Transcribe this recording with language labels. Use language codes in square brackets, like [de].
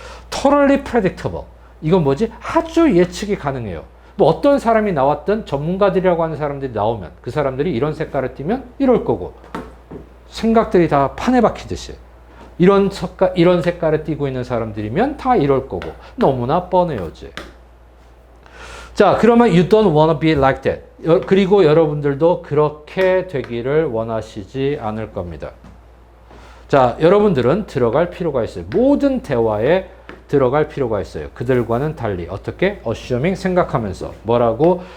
[en] Totally predictable. [ko] 이건 뭐지? 아주 예측이 가능해요. 뭐 어떤 사람이 나왔든 전문가들이라고 하는 사람들이 나오면 그 사람들이 이런 색깔을 띠면 이럴 거고 생각들이 다 판에 박히듯이 이런 색깔을 띠고 있는 사람들이면 다 이럴 거고 너무나 뻔해요. 자, 그러면 [en] you don't wanna be like that. [ko] 그리고 여러분들도 그렇게 되기를 원하시지 않을 겁니다. 자, 여러분들은 들어갈 필요가 있어요. 모든 대화에 들어갈 필요가 있어요. 그들과는 달리 어떻게? assuming 생각하면서 뭐라고?